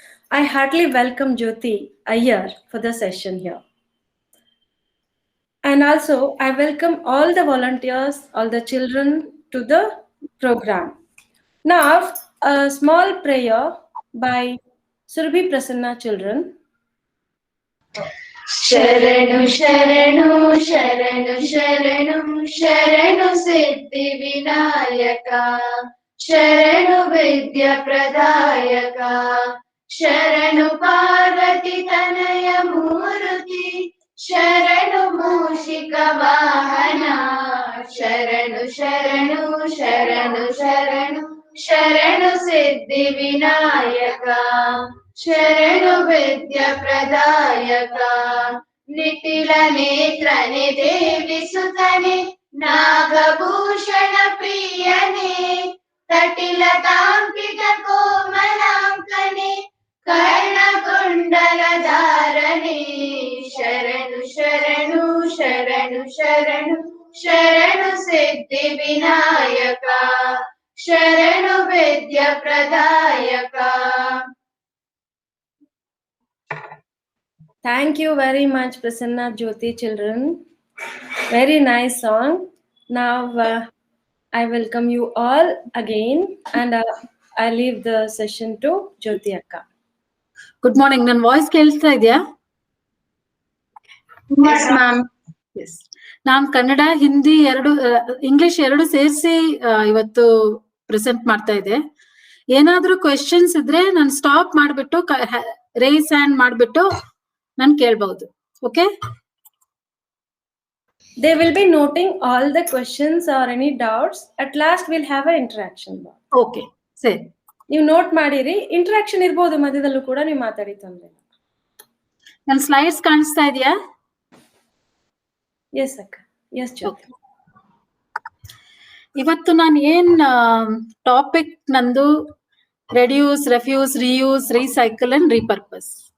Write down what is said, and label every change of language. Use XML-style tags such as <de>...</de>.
<en>I heartily welcome Jyoti Iyer for the session here, and also I welcome all the volunteers, all the children to the program. Now a small prayer by Surabhi Prasanna children.</en> <kn>ಶರಣು ಶರಣು ಶರಣು ಶರಣು ಶರಣು ಸಿದ್ಧಿ ವಿನಾಯಕ ಶರಣು ವಿದ್ಯ ಪ್ರದಾಯಕ ಶರಣು ಪಾರ್ವತಿ ತನಯ ಮೂರುತಿ ಶರಣು ಮೂಷಿಕ ವಾಹನ ಶರಣು ಶರಣು ಶರಣು ಶರಣು ಶರಣು ಸಿದ್ಧಿ ವಿನಾಯಕ ಶರಣು ವಿದ್ಯ ಪ್ರದಾಯಕ ನಿಟಿಲ ನೇತ್ರನೆ ದೇವಿ ಸುತನೆ ನಾಗಭೂಷಣ ಪ್ರಿಯನೆ ತಟಿಲ ತಾಂಕಿತ ಕೋಮಲಾಂಕನೆ ಕರ್ಣಕುಂಡಲ ಧಾರಣೆ ಶರಣು ಶರಣು ಶರಣು ಶರಣು ಶರಣು ಸಿದ್ಧಿ ವಿನಾಯಕ ಶರಣು ವಿದ್ಯ ಪ್ರದಾಯಕ.</kn> <en>Thank you very much, Prasanna Jyoti children. Very nice song. Now I welcome you all again and I leave the session to Jyoti Akka.</en> <kn>Good morning. ನನ್ನ ವಾಯ್ಸ್ ಕೇಳಿಸ್ತಾ ಇದೆಯಾ?</kn> <en>Yes, ma'am. Yes.</en> <kn>ನಾನು ಕನ್ನಡ, ಹಿಂದಿ ಇಂಗ್ಲಿಷ್ ಎರಡು ಸೇರಿಸಿ ಇವತ್ತು present ಮಾಡ್ತಾ ಇದೆ. ಏನಾದ್ರೂ ಕ್ವೆಶನ್ಸ್ ಇದ್ರೆ ನಾನು ಸ್ಟಾಪ್ ಮಾಡ್ಬಿಟ್ಟು ರೇಸ್ ಹ್ಯಾಂಡ್ ಮಾಡ್ಬಿಟ್ಟು ನಾನು ಕೇಳ್ಬಹುದು.</kn> <en>Okay? They will be noting all the questions or any doubts. At last we'll have an interaction.</en> <kn>Okay, ಸರಿ. ನೀವು ನೋಟ್ ಮಾಡಿರಿ, ಇಂಟರಾಕ್ಷನ್ ಇರ್ಬೋದು, ಮಧ್ಯದಲ್ಲೂ ಕೂಡ ನೀವು ಮಾತಾಡಿ, ತೊಂದ್ರೆ. ನನ್ನ ಸ್ಲೈಡ್ಸ್ ಕಾಣಿಸ್ತಾ ಇದೆಯಾ?</kn> <en>Yes ಅಕ್ಕ, yes Jyoti.</en> <kn>ಇವತ್ತು ನಾನು ಏನ್ ಟಾಪಿಕ್ ನಂದು reduce, refuse, reuse, recycle and repurpose.</kn>